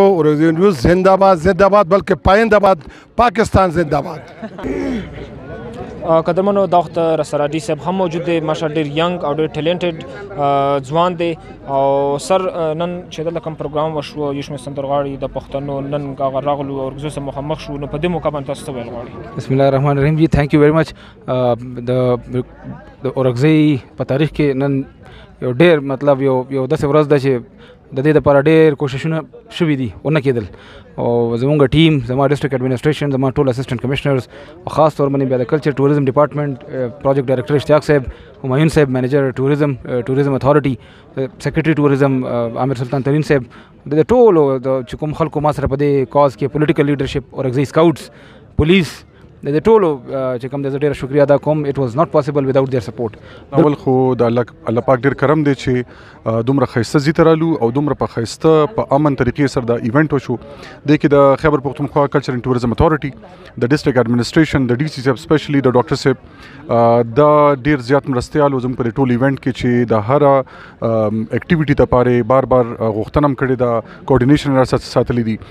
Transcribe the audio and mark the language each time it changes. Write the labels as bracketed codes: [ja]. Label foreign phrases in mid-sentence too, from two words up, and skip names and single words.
[ps] اورګزۍ نیوز زنده‌باد زنده‌باد بلکې پاینده‌باد، پاکستان زنده‌باد. قدرمنو دا وخت رسره ډي صاحب هم موجود دی، ماشا ډېر ینګ او ډېر ټیلنټډ ځوان دی. او سر نن چې دلته کوم پروګرام وشو یو شمېر سندرغاړي د پښتنو نن هغه راغلو او اورګزو سره مخامخ شو، نو په دې موقع باندې تاسو څه ویل غواړئ؟ [ar] بسم الله الرحمن الرحیم. جی [en] thank you very much. [ps] د اورګزۍ په تاریخ کې نن یو ډېر مطلب یو داسې ورځ ده چې د دې لپاره ډېر کوششونه شوي دي ونه کېدل. او زموږ ټیم، زما [en] district administration, [ps] زما ټول [en] assistant commissioners [ps] او خاص طور باندې بیا د [en] culture tourism department project director [ps] اشتیاق صاحب، همایون صاحب [en] manager tourism authority, secretary tourism [ps] عامر سلطان ترین صاحب، د ټولو چې کوم خلکو ما سره په دې کاز کې [en] political leadership [ps] اورګزۍ سکاوټس پولیس د ټولو چې کوم د زه ډېره شکریا ادا کوم. [en] It was not possible without their support. [ps] اول خو د الله پاک ډېر کرم دی چې دومره ښایسته ځای ته رالو او دومره په ښایسته په امن طریقې سره دا ایونټ وشو. دې کې د خیبر پښتونخوا کلچر اینډ ټوریزم اتھارټي، د [en] district administration, [ps] د ډي سی صاحب سپیشلی د ډاکټر صاحب دا ډېر زیات مرستیال و زموږ په دې ټول ایونټ کې چې د هر اکټیویټي دپاره بار غوښتنه هم کړې ده، کوارډینیشن را ساتلی دي.